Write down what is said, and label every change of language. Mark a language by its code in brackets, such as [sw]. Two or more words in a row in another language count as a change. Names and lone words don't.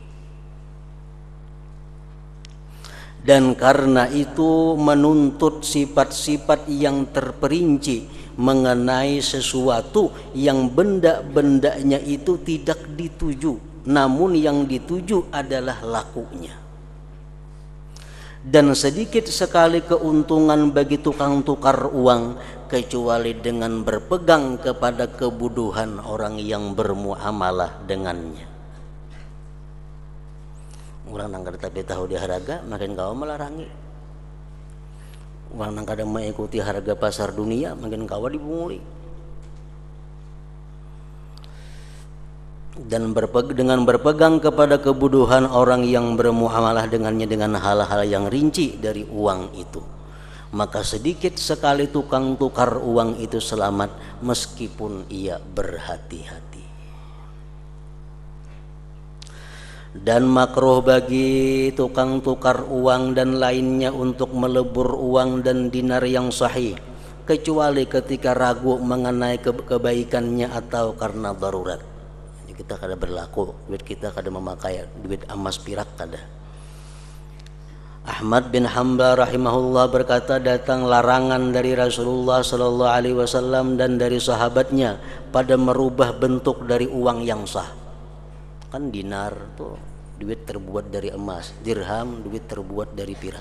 [id] Dan karena itu menuntut sifat-sifat yang terperinci mengenai sesuatu yang benda-bendanya itu tidak dituju, namun yang dituju adalah lakunya. Dan sedikit sekali keuntungan bagi tukang tukar uang kecuali dengan berpegang kepada kebuduhan orang yang bermuamalah dengannya. Orang nang kada tapi tahu di harga makin kau melarangi. Orang nang kada mengikuti harga pasar dunia makin kau dibunguli. Dan dengan berpegang kepada kebuduhan orang yang bermuamalah dengannya dengan hal-hal yang rinci dari uang itu, maka sedikit sekali tukang tukar uang itu selamat meskipun ia berhati-hati. Dan makruh bagi tukang tukar uang dan lainnya untuk melebur uang dan dinar yang sahih, kecuali ketika ragu mengenai kebaikannya atau karena darurat. Kita kada berlaku, duit kita kada memakai duit emas pirak kada. Ahmad bin Hanbal rahimahullah berkata, datang larangan dari Rasulullah [ar] صلى الله عليه وسلم [id] dan dari sahabatnya pada merubah bentuk dari uang yang sah. Kan dinar tuh duit terbuat dari emas, dirham duit terbuat dari pirak.